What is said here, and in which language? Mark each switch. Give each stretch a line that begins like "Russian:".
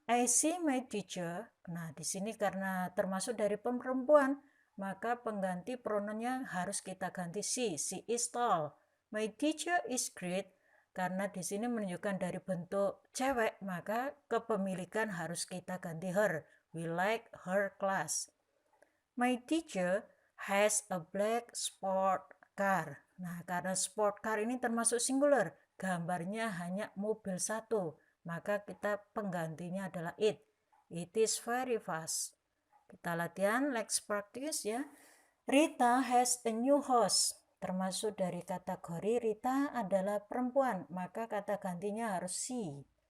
English: I see my teacher.
Indonesian: Nah, di sini karena termasuk dari perempuan, maka pengganti pronounnya harus kita ganti she.
English: She is tall. My teacher is great.
Indonesian: Karena di sini menunjukkan dari bentuk cewek, maka kepemilikan harus kita ganti her.
English: We like her class. My teacher has a black sport car.
Indonesian: Nah, karena sport car ini termasuk singular, gambarnya hanya mobil satu, maka kita penggantinya adalah it.
English: It is very fast.
Indonesian: Kita latihan,
English: let's practice ya. Rita has a new house.
Indonesian: Termasuk dari kategori Rita adalah perempuan, maka kata gantinya harus she.